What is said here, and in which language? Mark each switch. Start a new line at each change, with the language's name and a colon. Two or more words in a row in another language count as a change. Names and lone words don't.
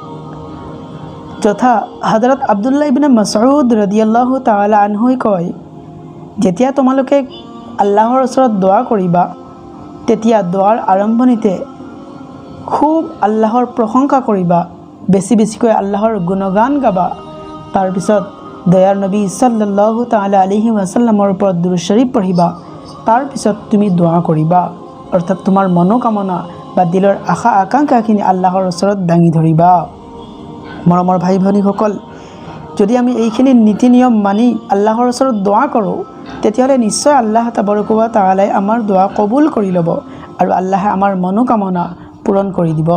Assamese: যথা হযৰত আব্দুল্লাহ ইবনে মাসউদ
Arabic: رضي الله تعالى عنه
Assamese: কয়, যেতিয়া তোমালোকে আল্লাহৰ ওচৰত দোৱা কৰিবা, তেতিয়া দোৱাৰ আৰম্ভণিতে খুব আল্লাহৰ প্ৰশংসা কৰিবা, বেছি বেছিকৈ আল্লাহৰ গুণগান গাবা। তাৰপিছত দয়াৰ নবী
Arabic: صلى الله تعالى عليه وسلم
Assamese: ওপৰত দুৰুদ শৰীফ পঢ়িবা। তাৰপিছত তুমি দোৱা কৰিবা, অৰ্থাৎ তোমাৰ মনোকামনা বা দিলৰ আশা আকাংক্ষাখিনি আল্লাহৰ ওচৰত দাঙি ধৰিবা। মৰমৰ ভাই ভনীসকল, যদি আমি এইখিনি নীতি নিয়ম মানি আল্লাহৰ ওচৰত দোৱা কৰোঁ, তেতিয়াহ'লে নিশ্চয়
Arabic: الله تبارك وتعالى
Assamese: আমাৰ দোৱা কবুল কৰি ল'ব আৰু আল্লাহে আমাৰ মনোকামনা পূৰণ কৰি দিব।